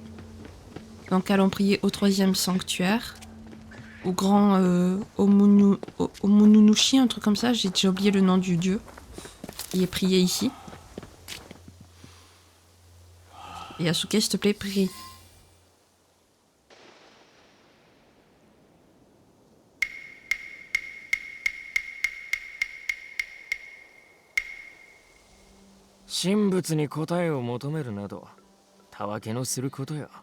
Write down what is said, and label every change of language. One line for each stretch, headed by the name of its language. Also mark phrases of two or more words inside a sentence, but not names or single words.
French: Donc, allons prier au troisième sanctuaire. Au grand Omununushi, un truc comme ça. J'ai déjà oublié le nom du dieu. Il est prié ici. Et Yasuke, s'il te plaît, prie.
Japanese: 神仏に答えを求めるなど、たわけのすることよ。